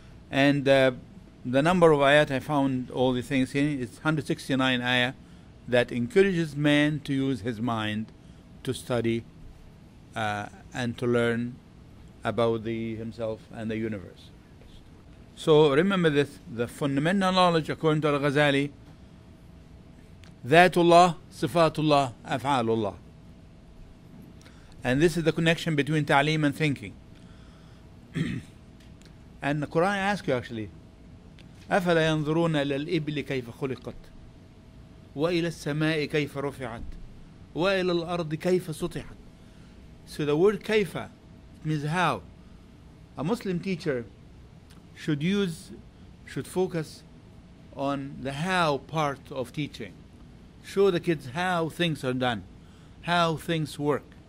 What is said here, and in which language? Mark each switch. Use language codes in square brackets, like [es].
[en] And the number of ayat I found, all the things here, it's 169 ayah that encourages man to use his mind to study and to learn about himself and the universe. So remember this, the fundamental knowledge according to Al-Ghazali, Dhatullah, Sifatullah, Af'alullah. And this is the connection between ta'aleem and thinking. And the Quran asks you actually, [ar] أَفَلَا يَنظُرُونَ إِلَى الْإِبْلِ كَيْفَ خُلِقَتْ وَإِلَى السَّمَاءِ كَيْفَ رُفِعَتْ وَإِلَى الْأَرْضِ كَيْفَ سُطِحَتْ. [en] So the word kaifa means how. A Muslim teacher should focus on the how part of teaching. Show the kids how things are done, how things work.